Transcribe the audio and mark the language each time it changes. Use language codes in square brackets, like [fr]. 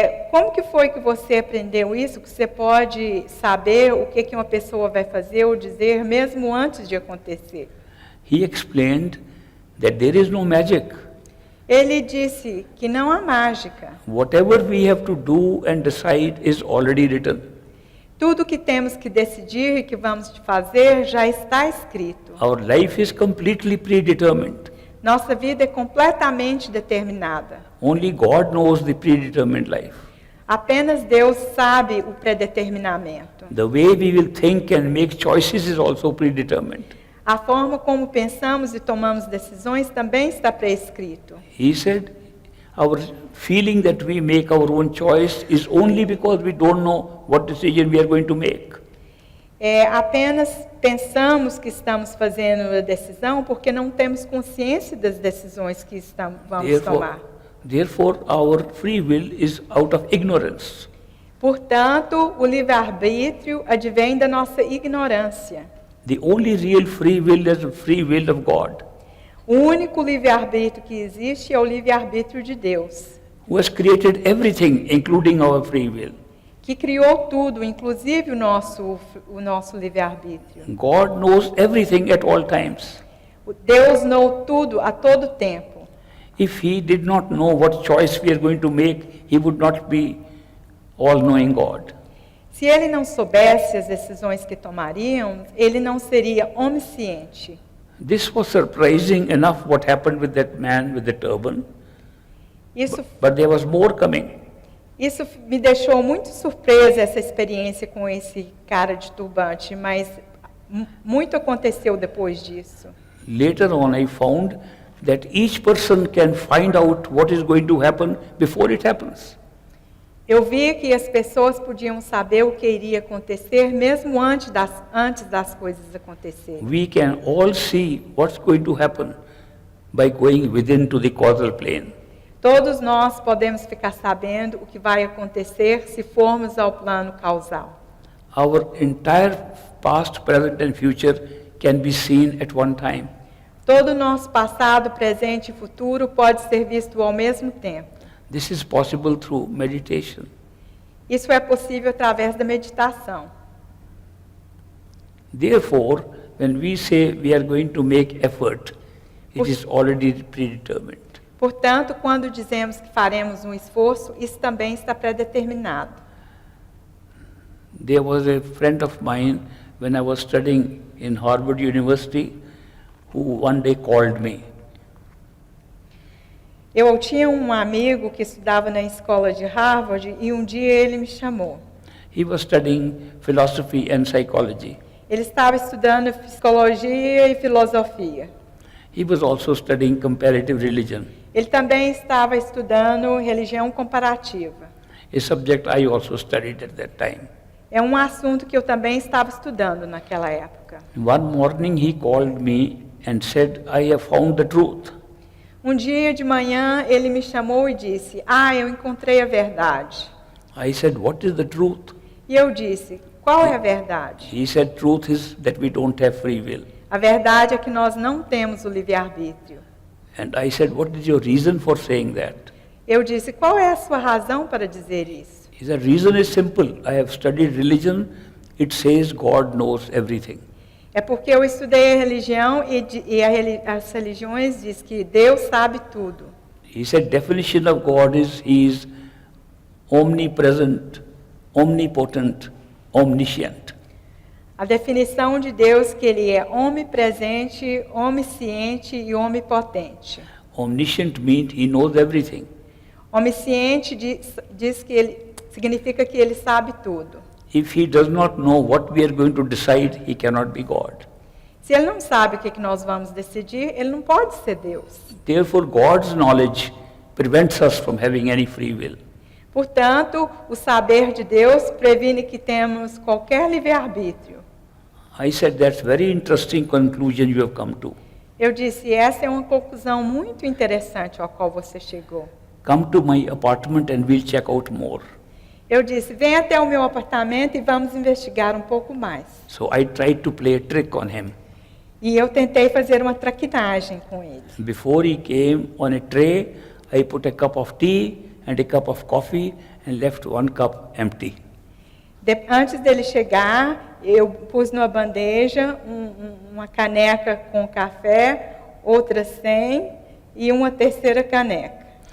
[pt] Como que foi que você aprendeu isso, que você pode saber o que uma pessoa vai fazer ou dizer mesmo antes de acontecer? [en] He explained that there is no magic. [pt] Ele disse que não há mágica. [en] Whatever we have to do and decide is already written. [pt] Tudo que temos que decidir e que vamos fazer já está escrito. [en] Our life is completely predetermined. [pt] Nossa vida é completamente determinada. [en] Only God knows the predetermined life. [pt] Apenas Deus sabe o predeterminamento. [en] The way we will think and make choices is also predetermined. [pt] A forma como pensamos e tomamos decisões também está prescrito. [en] He said, our feeling that we make our own choice is only because we don't know what decision we are going to make. [pt] Apenas pensamos que estamos fazendo a decisão porque não temos consciência das decisões que vamos tomar. [en] Therefore, our free will is out of ignorance. [pt] Portanto, o livre-arbítrio advém da nossa ignorância. [en] The only real free will is the free will of God, [pt] O único livre-arbítrio que existe é o livre-arbítrio de Deus, [en] who has created everything, including our free will. [pt] que criou tudo, inclusive o nosso livre-arbítrio. [en] God knows everything at all times. [pt] Deus [en] know [pt] tudo a todo tempo. [en] If He did not know what choice we are going to make, He would not be all-knowing God. [pt] Se ele não soubesse as decisões que tomaríamos, ele não seria onisciente. [en] This was surprising enough what happened with that man with the turban, [pt] Isso, [en] but there was more coming. [pt] isso me deixou muito surpresa, essa experiência com esse cara de turbante, mas muito aconteceu depois disso. [en] Later on, I found that each person can find out what is going to happen before it happens. [pt] Eu vi que as pessoas podiam saber o que iria acontecer mesmo antes das coisas acontecerem. [en] We can all see what's going to happen by going within to the causal plane. [pt] Todos nós podemos ficar sabendo o que vai acontecer se formos ao plano causal. [en] Our entire past, present and future can be seen at one time. [pt] Todo o nosso passado, presente e futuro pode ser visto ao mesmo tempo. [en] This is possible through meditation. [pt] Isso é possível através da meditação. [en] Therefore, when we say we are going to make effort, it is already predetermined. [pt] Portanto, quando dizemos que faremos um esforço, isso também está predeterminado. [en] There was a friend of mine when I was studying in Harvard University who one day called me. [pt] Eu tinha um amigo que estudava na escola de Harvard e um dia ele me chamou. [en] He was studying philosophy and psychology. [pt] Ele estava estudando psicologia e filosofia. [en] He was also studying comparative religion, [pt] Ele também estava estudando religião comparativa. [en] a subject I also studied at that time. [pt] É um assunto que eu também estava estudando naquela época. [en] One morning he called me and said, I have found the truth. [pt] Um dia de manhã ele me chamou e disse: eu encontrei a verdade. [en] I said, what is the truth? [pt] E eu disse: qual é a verdade? [en] He said, truth is that we don't have free will. [pt] A verdade é que nós não temos o livre-arbítrio. [en] And I said, what is your reason for saying that? [pt] Eu disse: qual é a sua razão para dizer isso? [en] He said, reason is simple. I have studied religion. It says God knows everything. [pt] É porque eu estudei a religião as religiões diz que Deus sabe tudo. [en] He said, definition of God is He is omnipresent, omnipotent, omniscient. [pt] A definição de Deus é que Ele é onipresente, onisciente e onipotente. [en] Omniscient means He knows everything. [pt] Onisciente diz que Ele significa que Ele sabe tudo. [en] If He does not know what we are going to decide, He cannot be God. [pt] Se Ele não sabe o que nós vamos decidir, Ele não pode ser Deus. [en] Therefore, God's knowledge prevents us from having any free will. [pt] Portanto, o saber de Deus previne que temos qualquer livre-arbítrio. [en] I said, that's very interesting conclusion you have come to. [pt] Eu disse: essa é uma conclusão muito interessante ao qual você chegou. [en] Come to my apartment and we'll check out more. [pt] Eu disse: vem até o meu apartamento e vamos investigar um pouco mais. [en] So I tried to play a trick on him. [pt] E eu tentei fazer uma traquinagem com ele. [en] Before he came on a tray, I put a cup of tea and a cup of coffee and left one cup empty. [pt] Antes dele chegar, eu pus numa bandeja uma caneca com café, outra sem e uma terceira caneca.